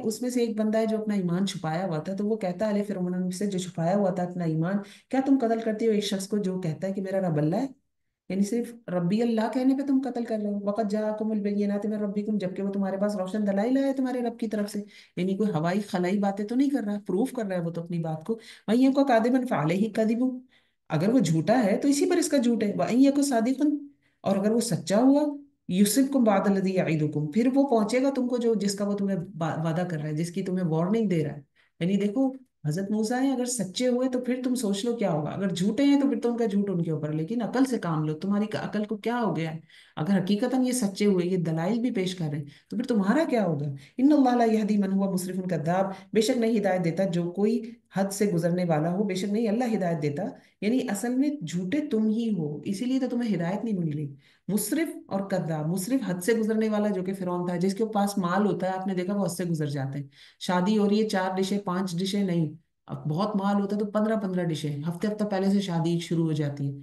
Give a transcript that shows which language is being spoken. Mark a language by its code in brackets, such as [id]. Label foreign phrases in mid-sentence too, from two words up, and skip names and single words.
[hi] उसमें से एक बंदा है जो अपना ईमान छुपाया हुआ था, तो वो कहता है अले फिरौन से, जो छुपाया हुआ था अपना ईमान, क्या तुम कत्ल करते हो एक शख्स को जो कहता है कि मेरा रब अल्लाह है? यानी सिर्फ [ar] ربي الله [hi] कहने पे तुम कत्ल कर रहे हो। [ar] وقد جاءكم البينات من ربكم, [hi] जबकि वो तुम्हारे पास रोशन दलाइल है तुम्हारे रब की तरफ से। यानी कोई हवाई खलाई बातें तो नहीं कर रहा, प्रूफ कर रहा है वो तो अपनी बात को। [ar] وإن يك كاذبا فعليه كذبه, [hi] अगर वो झूठा है तो इसी पर इसका झूठ है। [ar] وإن يك صادقا, [hi] और अगर वो सच्चा हुआ, [ar] يصبكم بعض الذي يعدكم, [hi] फिर वो पहुंचेगा तुमको जो जिसका वो तुम्हें वादा कर रहा है, जिसकी तुम्हें वार्निंग दे रहा है। यानी देखो, हजरत मूसा है, अगर सच्चे हुए तो फिर तुम सोच लो क्या होगा, अगर झूठे हैं तो फिर तो उनका झूठ उनके ऊपर है। लेकिन अकल से काम लो, तुम्हारी अकल को क्या हो गया है? अगर हकीकतन ये सच्चे हुए, ये दलाइल भी पेश कर रहे हैं, तो फिर तुम्हारा क्या होगा? [ar] إن الله لا يهدي من هو مسرف كذاب, [hi] बेशक नहीं हिदायत देता जो कोई हद से गुजरने वाला हो, बेशक नहीं अल्लाह हिदायत देता। यानी असल में झूठे तुम ही हो, इसीलिए तो तुम्हें हिदायत नहीं मिल रही। मुसरिफ और कद्दाब, मुसरिफ हद से गुजरने वाला जो कि फिरौन था, जिसके पास माल होता है, आपने देखा वो हद से गुजर जाते हैं। शादी हो रही है, 4 डिशें 5 डिशें नहीं, अब बहुत माल होता है तो 15-15 डिशें, हफ्ते हफ्ते पहले से शादी शुरू हो जाती है।